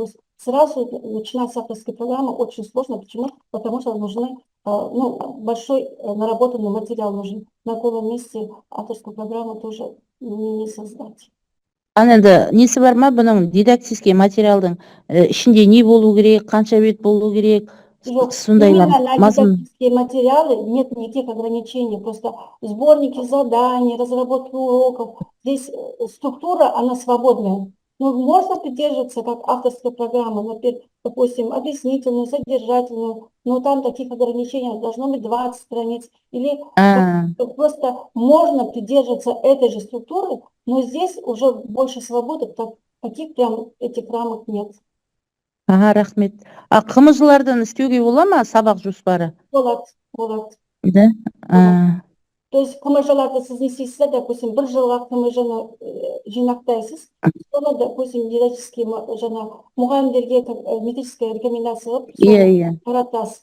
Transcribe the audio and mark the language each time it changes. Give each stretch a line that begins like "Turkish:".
Russian: То есть сразу начинать с авторской программы очень сложно. Почему? Потому что нужны большой наработанный материал нужен. На голом месте авторскую программу тоже не создать.
Kazakh: Ана енді несі бар ма бұның дидактический материалдың ішінде не болу керек, қанша бет болу керек, сондайлар.
Russian: Именно на дидактические материалы нет никаких ограничений. Просто сборники заданий, разработки уроков. Здесь структура, она свободная. Ну, можно придерживаться как авторская программа, например, допустим, объяснительную, содержательную, но там таких ограничений должно быть 20 страниц. Или просто можно придерживаться этой же структуры, но здесь уже больше свободы, таких прям этих рамок нет.
Kazakh: Ага, рахмет. А қымызлардан істеуге бола ма сабақ жоспары? Болады.
Russian: Да?
Kazakh: То есть қымыжаларды сіз не істейсіз, допустим, бір жылға қымыжаны жинақтайсыз, соны, допустим, дидактический мұғалімдерге
Russian: методическая рекомендация
Kazakh: қылып таратасыз.